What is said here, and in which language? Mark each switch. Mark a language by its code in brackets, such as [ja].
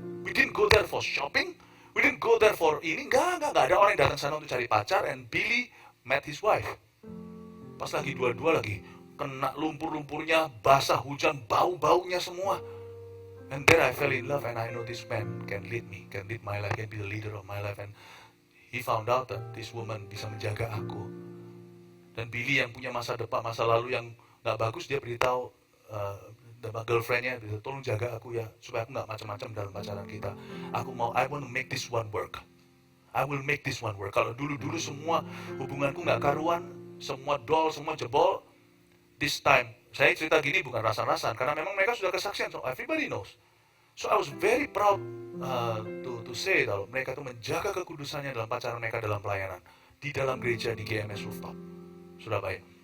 [en] We didn't go there for shopping, we didn't go there for [id] ini, enggak ada orang yang datang sana untuk cari pacar. [en] And Billy met his wife. [id] Pas lagi dua-dua lagi kena lumpur-lumpurnya, basah, hujan, bau-baunya semua. [en] And there I fell in love and I know this man can lead me, can lead my life, can be the leader of my life. And he found out that this woman [id] bisa menjaga aku. Dan Billy yang punya masa depan, masa lalu yang gak bagus, dia beritahu girlfriendnya, tolong jaga aku ya, supaya aku gak macam-macam dalam pacaran kita. [en] I want to make this one work. I will make this one work. [id] Kalau dulu-dulu semua hubunganku gak karuan, semua doll, semua jebol, [en] this time, [id] saya cerita gini bukan rasan-rasan, karena memang mereka sudah kesaksian, [en] so everybody knows. So I was very proud to say [id] kalau mereka itu menjaga kekudusannya dalam pacaran mereka, dalam pelayanan di dalam gereja di GMS Rooftop Surabaya.